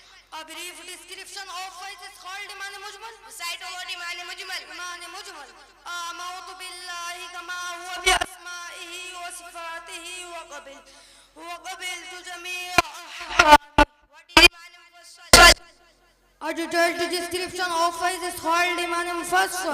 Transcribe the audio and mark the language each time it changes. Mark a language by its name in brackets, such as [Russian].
[English] A brief description of faith is called Iman Mujmal. Recite about Iman Mujmal. [Arabic] إيمان مجمل آمنت بالله كما هو بأسمائه وصفاته وقبلت جميع [English] What is Iman Mufassal? A detailed description of faith is called إيمان مفصل.